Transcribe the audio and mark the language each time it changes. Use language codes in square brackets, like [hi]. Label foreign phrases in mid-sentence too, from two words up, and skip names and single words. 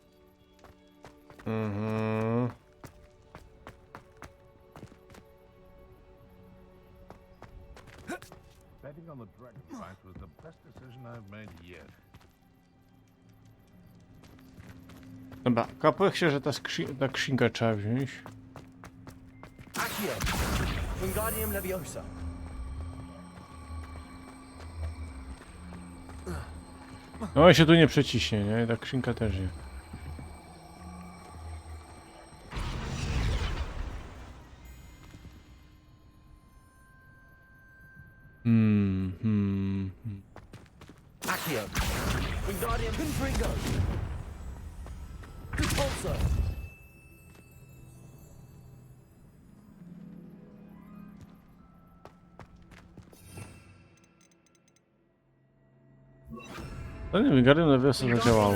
[en] Mhm. Betting on the dragon fight was the best decision I've made yet. [pl] Dobra, kapłek się, że ta skrzynka trzeba wziąć. Accio. Wingardium Leviosa. No i się tu nie przeciśnie, nie? Ta skrzynka też nie. Accio. Wingardium Confringo. Repulsor. No nie wiem, Guardian Leviosa zadziałało.